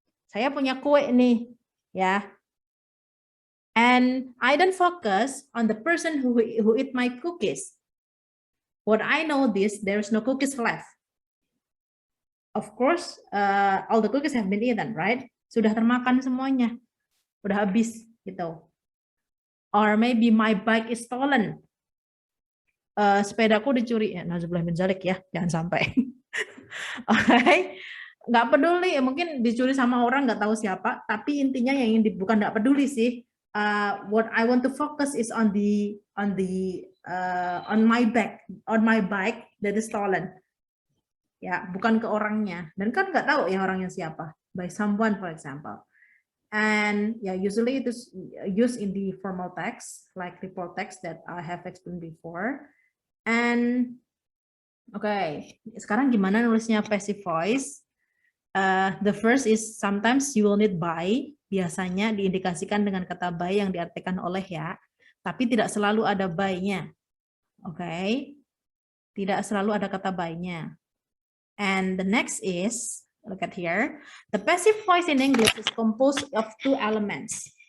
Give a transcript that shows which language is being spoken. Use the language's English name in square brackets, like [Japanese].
[Indonesian] Saya punya kue nih, ya. [English] And I don't focus on the person who eat my cookies. What I know this, there's no cookies left. Of course, all the cookies have been eaten, right? [Indonesian] Sudah termakan semuanya, udah habis gitu. [English] Or maybe my bike is stolen. [Indonesian] Sepedaku dicuri, ya, nauzubillah min dzalik ya, jangan sampai. Alright, nggak peduli, mungkin dicuri sama orang nggak tahu siapa, tapi intinya yang ingin bukan nggak peduli sih. [English] What I want to focus is on my bike that is stolen. [Indonesian] Ya, bukan ke orangnya. Dan kan nggak tahu ya orangnya siapa. [English] By someone, for example. And yeah, usually it is used in the formal text, like report text that I have explained before. [Indonesian] And okay, sekarang gimana nulisnya passive voice? [English] The first is sometimes you will need by. [Indonesian] Biasanya diindikasikan dengan kata by yang diartikan oleh ya, tapi tidak selalu ada by-nya. Okay, tidak selalu ada kata by-nya. [English] And the next is, look at here, the passive voice in English is composed of two elements.